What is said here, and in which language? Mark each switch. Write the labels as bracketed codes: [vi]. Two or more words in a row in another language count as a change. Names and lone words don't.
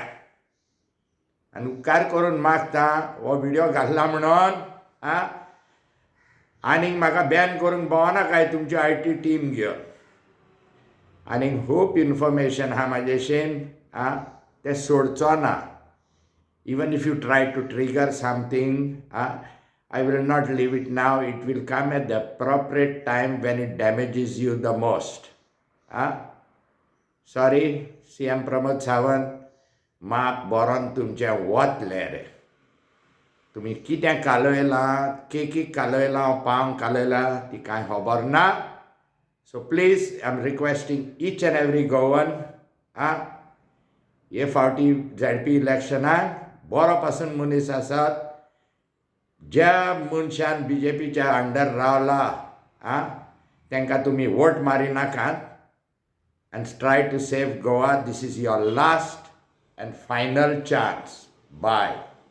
[kok] आनी उपकार करून मागता हो व्हिडियो घातला म्हणून आनीक म्हाका बॅन करूंक भोंवनाकाय तुमची IT टीम घेवन. आनीक खूब इन्फॉर्मेशन आहा म्हाजेशीन तें सोडचो ना. [en] Even if you try to trigger something, I will not leave it now. It will come at the appropriate time when it damages you the most. Sorry, [kok] CM प्रमोद सावंत, माप बरोवन तुमचें वतलें रे. तुमी कितें कालयलां, केकीक कालयलां, पावंक कालयलां ती कांय खबर ना. [en] so please I am requesting each and every Goan [kok] हे फावटी ZP इलेक्शनाक बरो पासून मनीस आसात. ज्या मनशान BJPच्या अंडर रावला तांकां तुमी वोट मारी नाकात. [en] and try to save Goa. This is your last and final chance. Bye.